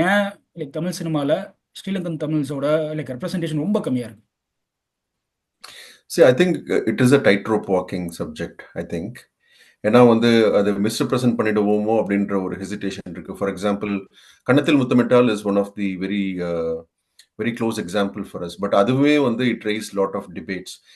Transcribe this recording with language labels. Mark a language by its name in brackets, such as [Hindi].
[Tamil] ஏன் தமிழ் சினிமாவில் ஸ்ரீலங்கன் தமிழ்ஸோட ரெப்ரசன்டேஷன் ரொம்ப கம்மியாக இருக்கு? [English] See, I think it is a tightrope walking subject, I think. [Tamil] ஏன்னா வந்து அது மிஸ்ரெப்ரசன்ட் பண்ணிடுவோமோ அப்படின்ற ஒரு ஹெசிடேஷன் இருக்கு. [English] for example, [Tamil] கன்னத்தில் முத்தமிட்டால் [English] Is one of the very very close example for us. But [Tamil] அதுவே வந்து [English] it raised lot of debates.